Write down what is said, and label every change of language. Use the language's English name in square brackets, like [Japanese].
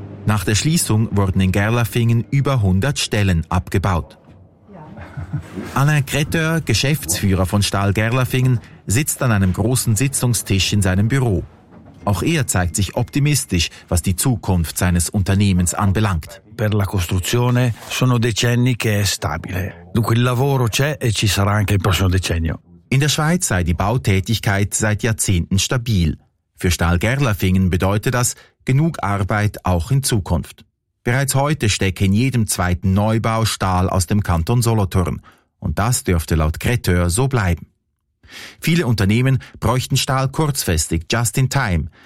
[German] Nach der Schließung wurden in Gerlafingen über 100 Stellen abgebaut. Ja. Alain Kretter, Geschäftsführer von Stahl Gerlafingen, sitzt an einem großen Sitzungstisch in seinem Büro. Auch er zeigt sich optimistisch, was die Zukunft seines Unternehmens anbelangt. [Italian] Per la costruzione sono decenni che è stabile. Dunque il lavoro c'è e ci sarà anche il prossimo decennio. [German] In der Schweiz sei die Bautätigkeit seit Jahrzehnten stabil. Für Stahl Gerlafingen bedeutet das genug Arbeit auch in Zukunft. Bereits heute stecke in jedem zweiten Neubau Stahl aus dem Kanton Solothurn. Und das dürfte laut Kretter so bleiben. Viele Unternehmen bräuchten Stahl kurzfristig, just in time.